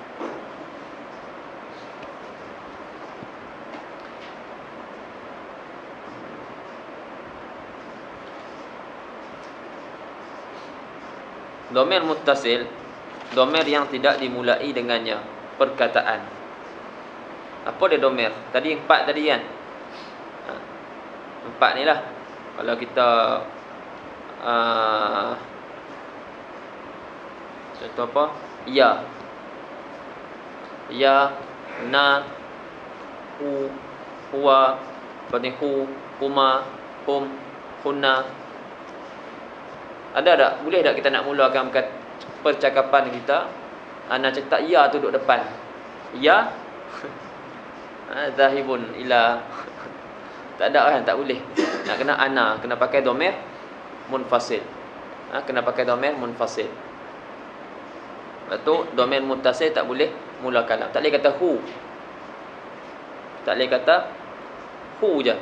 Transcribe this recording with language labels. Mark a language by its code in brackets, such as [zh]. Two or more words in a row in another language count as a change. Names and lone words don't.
[ar] ضمير متصل, [ms] dhamir yang tidak dimulai dengannya perkataan. Apa dia dhamir? Tadi 4 tadi kan? 4 ni lah. Kalau kita contoh apa? [ar] ـي، نا, ـه، هو, berarti ـه، هما، هم، هن. [ms] Ada tak? Boleh tak kita nak mulakan percakapan kita, nak cakap ya tu duduk depan. [ar] يا ذاهب إلى. [ms] Tak ada kan? Tak boleh. Nak kena ana, kena pakai [ar] ضمير منفصل. [ms] Kena pakai [ar] ضمير منفصل. [ms] Lepas tu [ar] ضمير متصل [ms] tak boleh mula kalam. Tak boleh kata hu. Tak boleh kata hu je.